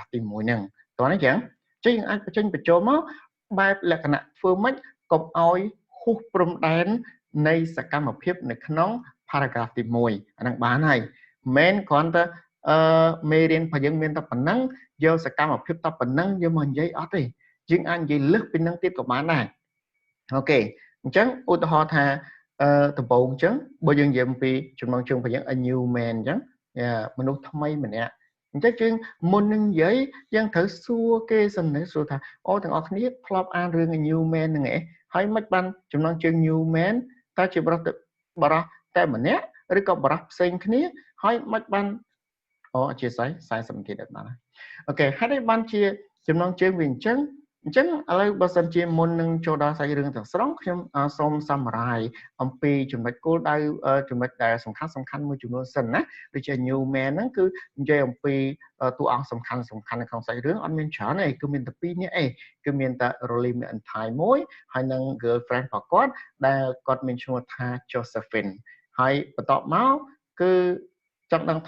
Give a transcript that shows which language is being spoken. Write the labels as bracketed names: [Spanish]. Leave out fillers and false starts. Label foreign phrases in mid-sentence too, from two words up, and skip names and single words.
[Khmer] ទី1ហ្នឹងតោះណាចឹងយើងអាចបញ្ចេញបញ្ចូលមកបែបលក្ខណៈធ្វើម៉េចកុំឲ្យហួសព្រំដែននៃសកម្មភាពនៅក្នុង paragraph ទី1អាហ្នឹងបានហើយមិនគ្រាន់តែមេរៀនរបស់យើងមានតែប៉ុណ្ណឹងយកសកម្មភាពតែប៉ុណ្ណឹងយកមកនិយាយអត់ទេយើងអាចនិយាយលើសពីនឹងទៀតក៏បានដែរអូខេអញ្ចឹងឧទាហរណ៍ថាដំបូងអញ្ចឹងបើយើងនិយាយអំពីចំណងជើងរបស់យើង [English] a new man [Khmer] អញ្ចឹ ងមនុស្សថ្មីម្នាក់អញ្ចឹងយើងមុននឹងនិយាយយើងត្រូវសួរគេសិនណាសួរថាអូទាំងអស់គ្នាធ្លាប់អានរឿង [English] a new man [Khmer] ហ្នឹងឯងហើយមិនបានចំណងជើង new man តើជាបរិះតែម្នាក់ឬក៏បរិះផ្សេងគ្នាហើយមិនបានអូអធិស្ឋាន40នាទីដល់បានអូខេហើយនេះបានជា ចំណងជើងវាអញ្ចឹងឥឡូវបើសិនជាមុននឹងចូលដល់សាច់រឿងទាំងស្រុងខ្ញុំសូម summarize អំពីចំណុចគោលដៅចំណុចដែលសំខាន់មួយចំនួនសិនណាដូចជា [English] new man [Khmer] ហ្នឹងគឺនិយាយអំពីតួអង្គសំខាន់នៅក្នុងសាច់រឿងអត់មានច្រើនទេគឺមានតែ2នាក់ឯងគឺមានតែ Rolly McIntyre មួយហើយនិង girlfriend របស់គាត់ដែលគាត់មានឈ្មោះថា Josephine ហើយបន្ទាប់មកគឺចង់ដឹង